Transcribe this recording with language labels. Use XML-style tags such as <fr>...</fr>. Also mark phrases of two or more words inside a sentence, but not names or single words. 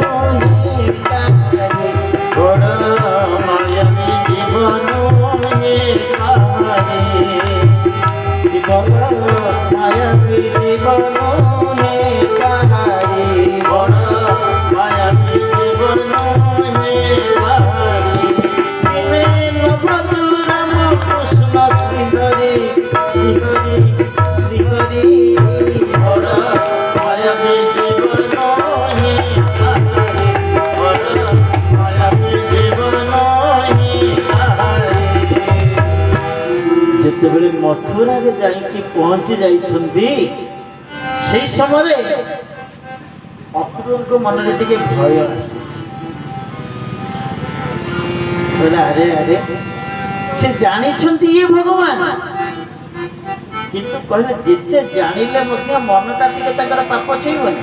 <or>ବଡ଼ ମାୟାବୀ ଜୀବନ ମାୟାବୀ ଜୀବନ ବଡ଼ ମାୟାବୀ ଜୀବନ রাম কৃষ্ণ শ্রীহরি শ্রীহরি শ্রীহরি ବଡ଼ ମାୟାବୀ ଜୀବନ ବଡ଼ ମାୟାବୀ ଜୀବନ ଯେତେବେଳେ ମଥୁରାରେ ଯାଇକି ପହଞ୍ଚି ଯାଇଛନ୍ତି ସେଇ ସମୟରେ ଅକ୍ରୁରଙ୍କ ମନରେ ଟିକେ ଭୟ ଆସିଛି। ଆରେ ଆରେ ସେ ଜାଣିଛନ୍ତି ଇଏ ଭଗବାନ, କିନ୍ତୁ କହିଲେ ଯେତେ ଜାଣିଲେ ମଧ୍ୟ ମନଟା ଟିକେ ତାଙ୍କର ପାପ ଛୁଇଁବନି।</or>